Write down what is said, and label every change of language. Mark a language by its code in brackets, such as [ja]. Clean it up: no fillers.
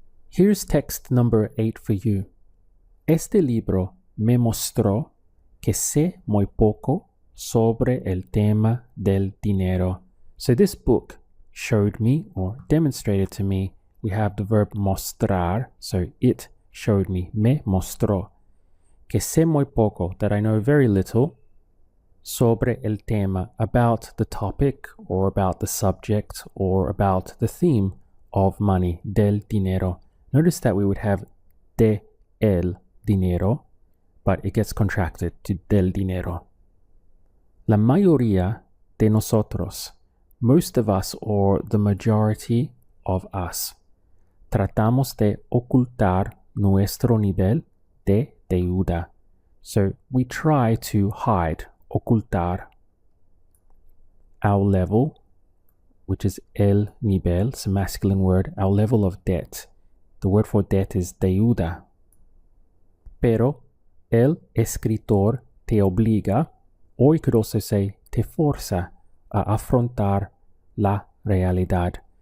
[en] Here's text number 8 for you. [es] Este libro me mostró que sé muy poco sobre el tema del dinero. [en] So this book showed me or demonstrated to me. We have the verb mostrar, so it showed me, [es] me mostró, que sé muy poco, [en] that I know very little, [es] sobre el tema, [en] about the topic or about the subject or about the theme of money, [es] del dinero. [en] Notice that we would have [es] de el dinero, [en] but it gets contracted to [es] del dinero. La mayoría de nosotros, [en] most of us or the majority of us, [es] tratamos de ocultar nuestro nivel de deuda. [en] So we try to hide, ocultar, our level, which is [es] el nivel, [en] it's a masculine word, our level of debt. The word for debt is deuda. [es] Pero el escritor te obliga, [en] or you could also say [es] te forza, a afrontar la realidad.